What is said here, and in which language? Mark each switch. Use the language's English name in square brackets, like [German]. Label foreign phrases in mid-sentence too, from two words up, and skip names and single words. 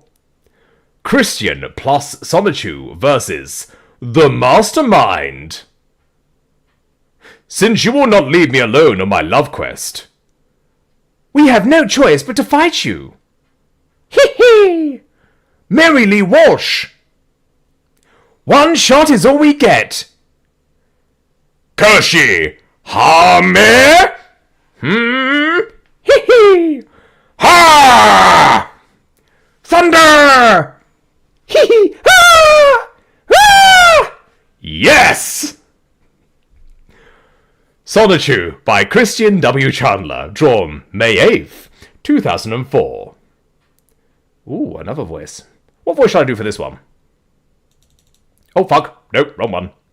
[English] Christian plus Sonichu versus The Mastermind. Since you will not leave me alone on my love quest, we have no choice but to fight you. Hee hee! Mary Lee Walsh! One shot is all we get. Kershi! Hame! Hee hee! Ha! Thunder! Hee hee! Ha! Ah! Yes! Sonichu by Christian W. Chandler, drawn May 8th, 2004. Ooh, another voice. What voice should I do for this one? Oh, fuck. Nope, wrong one.